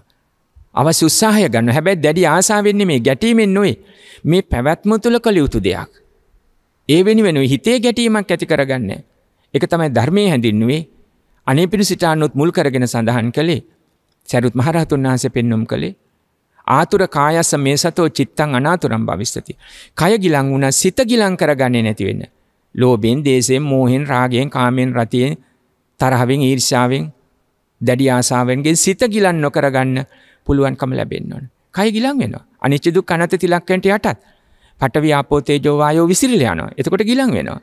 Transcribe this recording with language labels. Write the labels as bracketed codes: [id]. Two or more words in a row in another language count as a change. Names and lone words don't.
[si] අවශ්‍ය උත්සාහය ගන්න. හැබැයි දැඩි ආසාවෙන් නෙමෙයි, ගැටීමෙන් නෙවෙයි. මේ පැවැත්ම තුළ කළ යුතු දෙයක්. ඒ වෙනුවෙන් හිතේ ගැටීමක් ඇති කරගන්නේ. ඒක තමයි ධර්මයේ හැඳින්නුවේ. අනේ පිණිසිතානොත් මුල් කරගෙන සඳහන් කළේ. සරියුත් මහ රහතුන් වහන්සේ පෙන්වුම් කළේ [pi] ආතුර කායස මේ සතෝ චිත්තං අනාතුරං භවිස්සති. [si] කය ගිලන් වුණා සිත ගිලන් කරගන්නේ නැති වෙන්න. ලෝභයෙන්, දේශයෙන්, මෝහෙන්, රාගයෙන්, කාමයෙන්, රතියෙන්, තරහවෙන්, ඊර්ෂ්‍යාවෙන්, දැඩි ආසාවෙන්ගෙන් සිත ගිලන් නොකරගන්න පුළුවන්කම ලැබෙන්න ඕන. කය ගිලන් වෙනවා. අනිච්ච දුක්ඛ අනාත්ම තිලක්කන්ට යටත්. [pi] පඨවි ආපෝ තේජෝ වායෝ [si] විසිරිලා යනවා. එතකොට ගිලන් වෙනවා.